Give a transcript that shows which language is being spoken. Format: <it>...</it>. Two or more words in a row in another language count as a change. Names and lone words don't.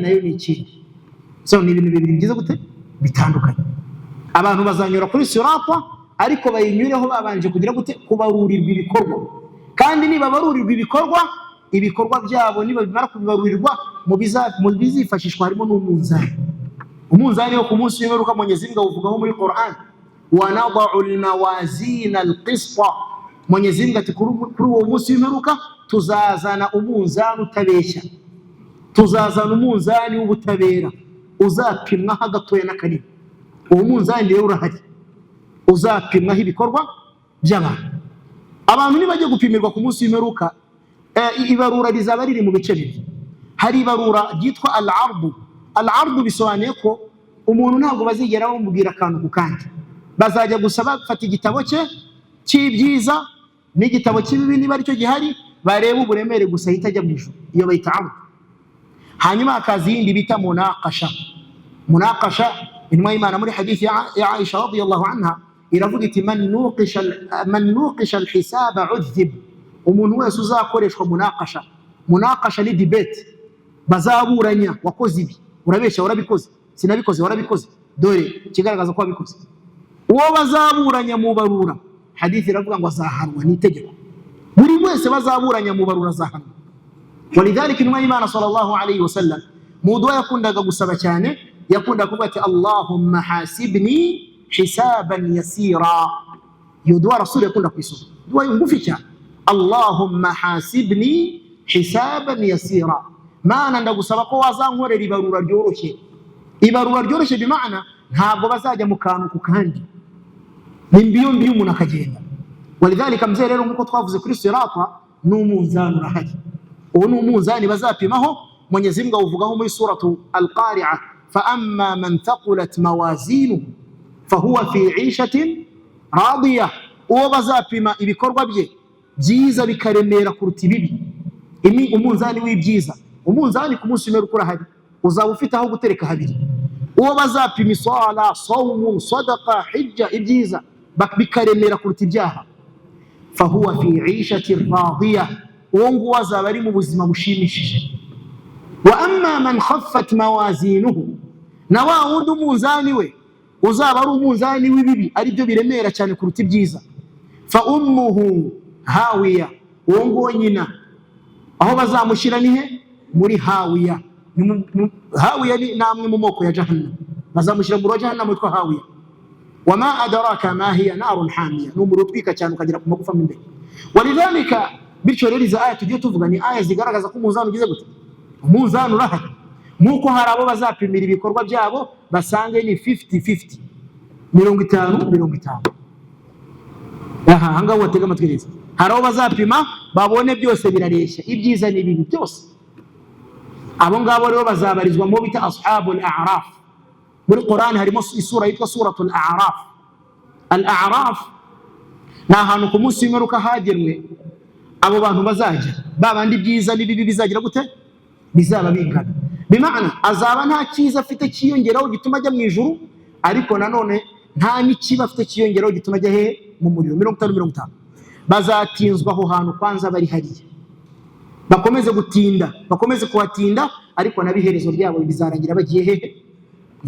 <rw>nayo ni ikindi so ni ibintu bibiri byiza gute bitandukanye abantu bazanyura kuri sirata ariko bayinyureho babanje kugira gute kubarurirwa ibikorwa kandi niba barurirwa ibikorwa byabo niba bimara kubibarurirwa mu bizifashishwa harimo n'umunzani umunzani wo ku munsi w'imperuka Mwenyezi Mungu avugaho muri Qur'an</rw> <ar>ونضع الموازين القسط</ar> <rw>Mwenyezi Mungu ati kuri uwo munsi w'imperuka tuzazana umunzani utabeshya tuzazana umunzani w'ubutabera uzapimwa hagatoya n'akanini uwo munzani rero urahari uzapimwaho ibikorwa by'abantu abantu nibajye gupimirwa ku munsi w'imperuka ibarura rizaba riri mu bice bibiri hari ibarura ryitwa al-ardu bisobanuye ko umuntu ntabwo bazigera bamubwira akantu ku kandi bazajya gusaba bafata igitabo cye cy'ibyiza n'igitabo cy'ibibi niba aricyo gihari bareba uburemere gusa ahita ajya mu ijuru iyo bayita ardu hanyuma hakaza iyindi bita munaqasha intumwa y'Imana muri hadithi ya Aisha</rw> <ar>رضي الله عنها</ar> <rw>iravuga iti</rw> <ar>من نوقش الحساب عذب</ar> <rw>umuntu wese uzakoreshwa munaqasha ni debate bazaburanya wakoze ibi urabeshya warabikoze sinabikoze warabikoze dore kigaragaza ko wabikoze uwo bazaburanya mu barura hadithi iravuga ngo azahanwa n'itegeko buri wese bazaburanya mu barura azahanwa walidhalika intumwa y'Imana</rw> <ar>صلى الله عليه وسلم</ar> <rw>mu dua yakundaga gusaba cyane yakundaga kuvuga ati</rw> <ar>اللهم حاسبني حسابا يسيرا</ar> <rw>iyo dua rasul yakunda kwisoma dua ngufi cyane</rw> <ar>اللهم حاسبني حسابا يسيرا</ar> <rw>maana ndagusaba ko wazankorera ibarura ryoroshye bimaana ntabwo bazajya mu kantu ku kandi nimbiyo umuntu akagenda walidhalika mzee rero nkuko twavuze kuri sirata n'umunzani urahari uwo n'umunzani bazapimaho Mwenyezi Mungu avugaho muri</rw> <ar>سورة القارعة فأما من ثقلت موازينه فهو في عيشة راضية</ar> <rw>uwo bazapima ibikorwa bye byiza bikaremera kuruta ibibi umunzani w'ibyiza umunzani ku munsi w'imperuka urahari uzaba ufite aho gutereka habiri uwo bazapima isala sawmu sadaqa hijja ibyiza bikaremera kuruta ibyaha</rw> <ar>فهو في عيشة راضية</ar> <rw>uwo nguwo azaba ari mu buzima bushimishije</rw> <ar>وأما من خفت موازينه</ar> <rw>na wa wundi umunzani we uzaba ari umunzani w'ibibi ari byo biremera cyane kuruta ibyiza</rw> <ar>فأمه هاوية</ar> <rw>uwo nguwo nyina aho bazamushyira nihe muri hawiya hawiya ni namwe mu moko ya jahannam bazamushyira muri jahannam witwa hawiya</rw> <ar>وما أدراك ما هيه نار حامية</ar> <rw>n'umuriro utwika cyane ukagera ku magufa imbere walidhalika bityo rero iza aya tugiye tuvuga ni aya zigaragaza ko umunzani ugize gute umunzani urahari nkuko hari abo bazapimira ibikorwa byabo basange ni 50-50 50-50 hanga watega amatwi hari abo bazapima babone byose birareshya ibyiza n'ibibi byose abo ngabo rero bazabarizwa mu bita</rw> <ar>أصحاب الأعراف</ar> <rw>muri Qur'an harimo isura yitwa</rw> <ar>سورة الأعراف الأعراف</ar> <rw>na ahantu ku munsi w'imperuka hagenwe abo bantu bazajya babandi byiza n'ibibi bizagira gute bizaba bingana bimaana azaba nta cyiza afite cyiyongeraho gituma ajya mu ijuru ariko nanone nta n'ikiba afite cyiyongeraho gituma ajya he mu muriro 50-50 bazatinzwa aho hantu kwanza bari hariya bakomeze gutinda bakomeze kuhatinda ariko nabiherezo ryabo bizarangira bagiye he mu</rw>